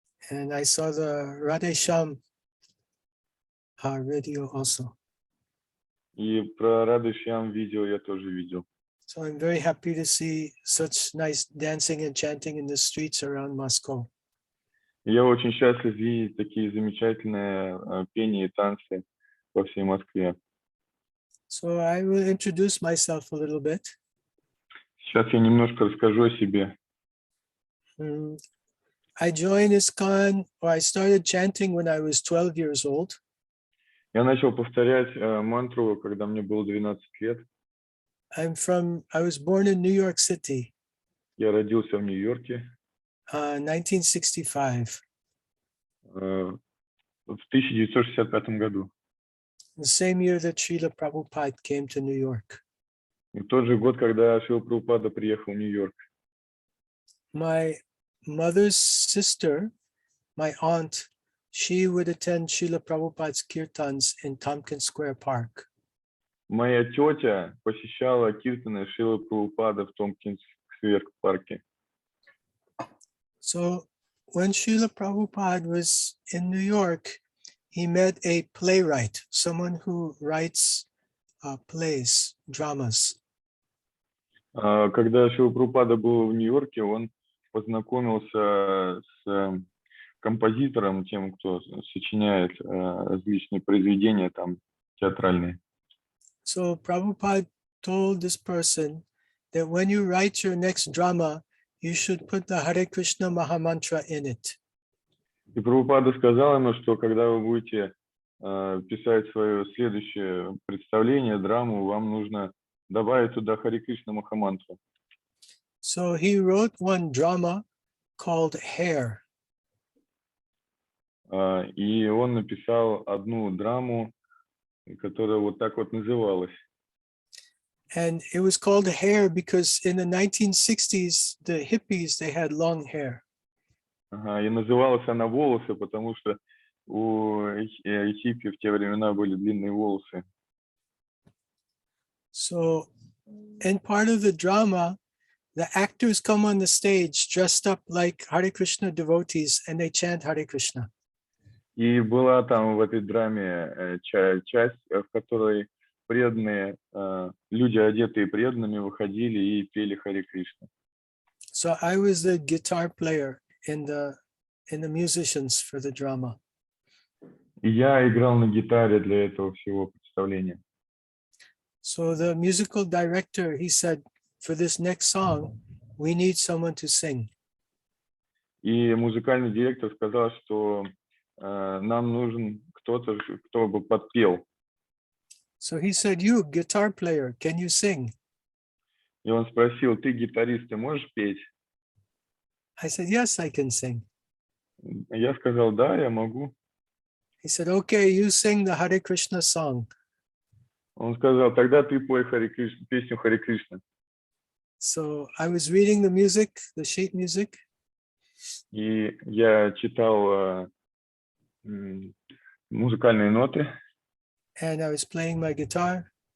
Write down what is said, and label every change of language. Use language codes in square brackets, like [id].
[en] And I saw the Radhe Shyam video also. [ru] И про Радhe Shyam видео я тоже видел. [en] So I'm very happy to see such nice dancing and chanting in the streets around Moscow. [ru] Я очень счастлив видеть такие замечательные пения и танцы по всей Москве. [en] So I will introduce myself a little bit. [ru] Сейчас я немножко расскажу о себе. [en] I joined ISKCON, or I started chanting when I was 12 years old. [ru] Я начал повторять мантру, когда мне было 12 лет. [en] I was born in New York City, [ru] Я родился в Нью-Йорке [en] 1965, [ru] в 1965 году. [en] the same year that Srila Prabhupada came to New York. [ru] В тот же год, когда Шрила Прабхупада приехал в Нью-Йорк. [en] My mother's sister, my aunt, she would attend Srila Prabhupada's kirtans in Tompkins Square Park. [ru] Моя тетя посещала киртаны Шрилы Прабхупада в Томпкинс-сквер парке. [en] So when Srila Prabhupada was in New York, he met a playwright, someone who writes plays, dramas. [ru] Когда Шрила Прабхупада был в Нью-Йорке, он познакомился с композитором, тем, кто сочиняет различные произведения там театральные. [en] So Prabhupada told this person that when you write your next drama, you should put the Hare Krishna Mahamantra in it. [ru] И Прабхупада сказал ему, что когда вы будете писать свое следующее представление, драму, вам нужно добавить туда Харе Кришна Махамантру. [en] So he wrote one drama called Hair. [ru] И он написал одну драму, которая вот так вот называлась. [en] And it was called Hair because in the 1960s, the hippies, they had long hair. [ru] И называлась она «Волосы», потому что у хиппи в те времена были длинные волосы. [en] So in part of the drama, the actors come on the stage dressed up like Hare Krishna devotees and they chant Hare Krishna. [ru] И была там в этой драме часть, в которой преданные, люди, одетые преданными, выходили и пели Харе Кришна. [en] So I was the guitar player in the musicians for the drama. [ru] И я играл на гитаре для этого всего представления. [en] So the musical director, he said, for this next song, we need someone to sing. [ru] И музыкальный директор сказал, что нам нужен кто-то, кто бы подпел. [en] So he said, you, guitar player, can you sing? [ru] И он спросил: ты гитарист, ты можешь петь? [en] I said, yes, I can sing. [ru] Я сказал: да, я могу. [en] He said, okay, you sing the Hare Krishna song. [ru] Он сказал: тогда ты пой песню Харе Кришна. [en] So I was reading the music, the sheet music. [ru] И я читал музыкальные ноты. [en] And I was playing my guitar.